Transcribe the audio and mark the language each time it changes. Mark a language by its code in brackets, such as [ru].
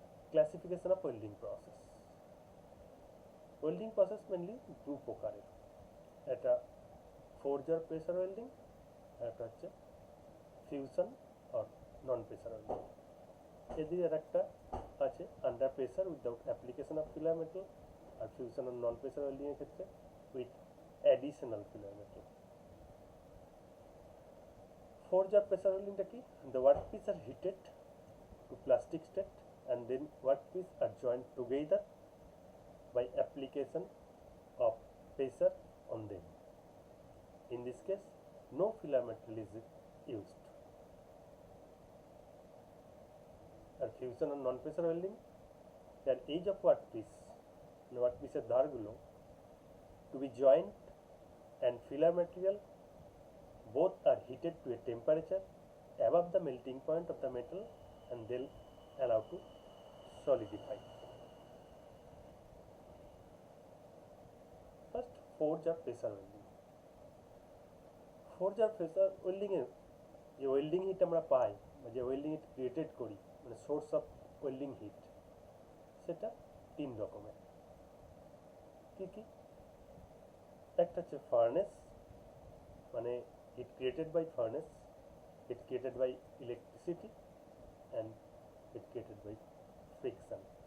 [en] Classification of welding process. [bn] Welding process mainly দু প্রকারের, একটা ফোরজার প্রেসার ওয়েল্ডিং আর একটা হচ্ছে ফিউশন আর নন প্রেসার ওয়েল্ডিং। এদের আর একটা আছে [en] under pressure without application of filler metal, [bn] আর fusion আর non pressure ওয়েল্ডিংয়ের ক্ষেত্রে [en] With additional filler metal. [bn] ফোরজার pressure ওয়েল্ডিংটা কি? [en] The work piece are heated to plastic state and then workpiece are joined together by application of pressure on them. In this case, no filler metal is used. And fusion and non-pressure welding, the edge of workpiece, workpiece ধারগুলো to be joined and filler material both are heated to a temperature above the melting point of the metal and they'll allow to solidify. First, forge or pressure welding. [bn] Forge or pressure welding এর যে welding hit আমরা পাই বা যে welding hit created করি, মানে source of welding hit, সেটা তিন রকমের। কি কি? একটা হচ্ছে ফার্নেস, মানে [en] Heat created by furnace, heat created by electricity and it created by friction.